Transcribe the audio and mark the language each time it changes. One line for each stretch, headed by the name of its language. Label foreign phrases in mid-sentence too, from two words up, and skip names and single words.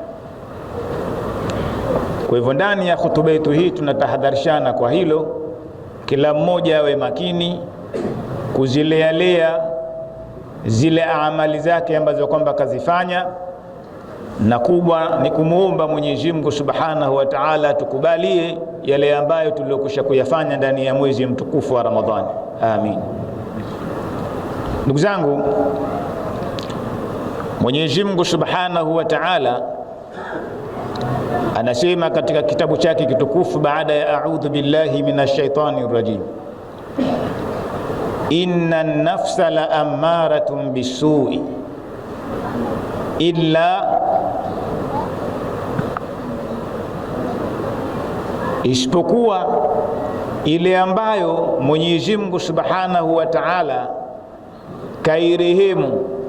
Swahili: Kwa hivyo ndani ya hutuba yetu hii tunatahadharishana kwa hilo, kila mmoja awe makini kuzilealea zile amali zake ambazo kwamba kazifanya, na kubwa ni kumuomba Mwenyezi Mungu
Arabic: سبحانه وتعالى
Swahili: tukubalie yale ambayo tuliyokwisha kuyafanya ndani ya mwezi mtukufu wa Ramadhani. Amin. Ndugu zangu, Mwenyezi Mungu
Arabic: سبحانه وتعالى
Swahili: anasema katika kitabu chake kitukufu baada ya
Arabic: أعوذ بالله من الشيطان الرجيم, إن النفس لأمارة بالسوء إلا,
Swahili: isipokuwa ile ambayo Mwenyezi Mungu
Arabic: سبحانه وتعالى
Swahili: kairehemu.